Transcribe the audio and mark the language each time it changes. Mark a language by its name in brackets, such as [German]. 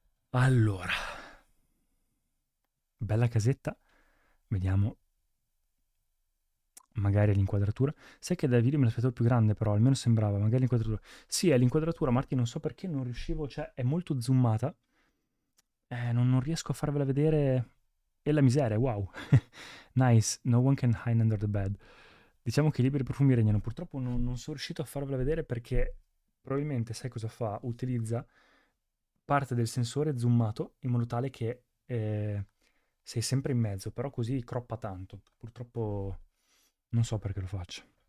[Italian] Allora, bella casetta. Vediamo magari l'inquadratura. Sai che dal video me l'aspettavo più grande, però almeno sembrava, magari l'inquadratura. Sì, è l'inquadratura, Marti, non so perché non riuscivo, cioè è molto zoomata. Non riesco a farvela vedere. E la miseria, wow. [English] Nice, no one can hide under the bed. [Italian] Diciamo che i libri profumi regnano. Purtroppo non sono riuscito a farvela vedere perché probabilmente, sai cosa fa? Utilizza parte del sensore zoomato in modo tale che sei sempre in mezzo, però così croppa tanto. Purtroppo non so perché lo faccio.